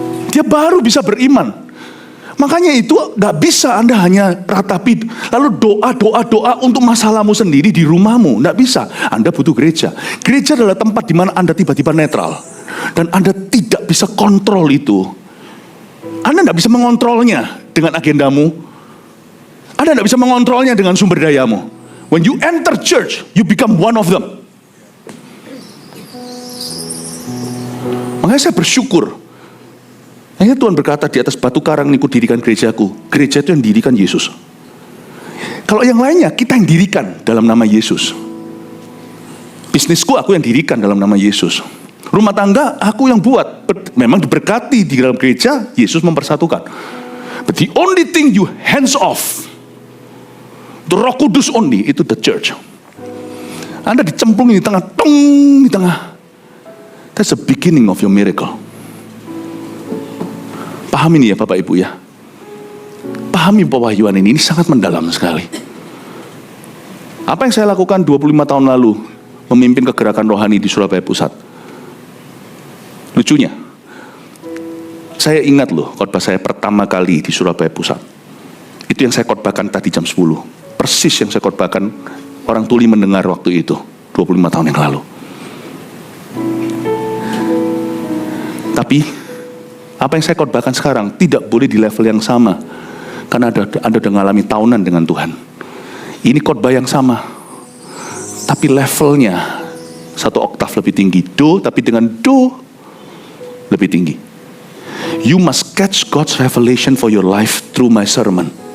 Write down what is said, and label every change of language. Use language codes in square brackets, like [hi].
[id] Dia baru bisa beriman. Makanya itu gak bisa Anda hanya ratapi lalu doa untuk masalahmu sendiri di rumahmu. Gak bisa. Anda butuh gereja. Gereja adalah tempat di mana Anda tiba-tiba netral. Dan Anda tidak bisa kontrol itu. Anda gak bisa mengontrolnya dengan agendamu. Anda tidak bisa mengontrolnya dengan sumber dayamu. [en] When you enter church, you become one of them. [id] Makanya saya bersyukur. Akhirnya Tuhan berkata, di atas batu karang ini kudirikan gerejaku. Gereja itu yang dirikan Yesus. Kalau yang lainnya, kita yang dirikan dalam nama Yesus. Bisnisku aku yang dirikan dalam nama Yesus. Rumah tangga aku yang buat. Memang diberkati di dalam gereja, Yesus mempersatukan. [en] But the only thing you hands off, the Roh Kudus only, [id] itu [en] the church. [id] Anda dicemplungin di tengah, di tengah. [en] That's the beginning of your miracle. [id] Pahami ini ya Bapak Ibu ya. Pahami pewahyuan ini sangat mendalam sekali. Apa yang saya lakukan 25 tahun lalu, memimpin kegerakan rohani di Surabaya Pusat. Lucunya, saya ingat loh khotbah saya pertama kali di Surabaya Pusat. Itu yang saya khotbahkan tadi jam 10. Persis yang saya khotbahkan, orang tuli mendengar waktu itu 25 tahun yang lalu. Tapi apa yang saya khotbahkan sekarang tidak boleh di level yang sama, karena Anda sudah mengalami tahunan dengan Tuhan. Ini khotbah yang sama, tapi levelnya satu oktav lebih tinggi. Do, tapi dengan do lebih tinggi. [en] You must catch God's revelation for your life through my sermon.